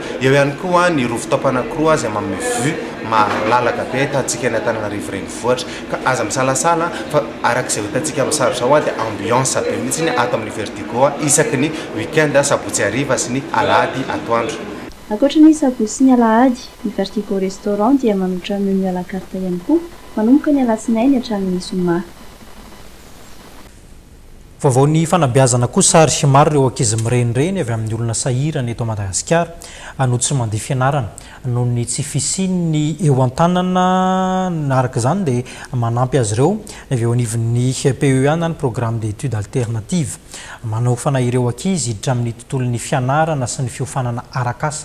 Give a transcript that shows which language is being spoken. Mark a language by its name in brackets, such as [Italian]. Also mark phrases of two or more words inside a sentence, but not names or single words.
[Malagasy] Eo ihany koa ny rooftop anankiroa izay manome vue malalaka be ahitantsika ny Antananarivo renivohitra ka aza misalasala fa arak'izay hitantsika amin'ny sarotra ao dia ambiance be mihitsy ato amin'ny Vertigo isaky ny week-end sabotsy hariva sy ny alahady atoandro. Ankoatra ny sabotsy sy ny alahady, ny Vertigo Restaurant dia manolotra [French] menu à la carte [Malagasy] ihany koa manomboka ny alatsinainy hatramin'ny zoma. Vaovao ny fanabeazana kosa ary maro ireo ankizy mirenireny avy amin'ny olona sahirana eto Madagasikara anotsy mandeha fianarana noho ny tsy fisiany eo an-tanana araka izany dia manampy azy ireo avy eo anivon'ny PEA na ny [French] programme d'études alternatives [Malagasy] manao fanahy ireo ankizy hiditra amin'ny tontolon'ny fianarana sy ny fiofanana arak'asa.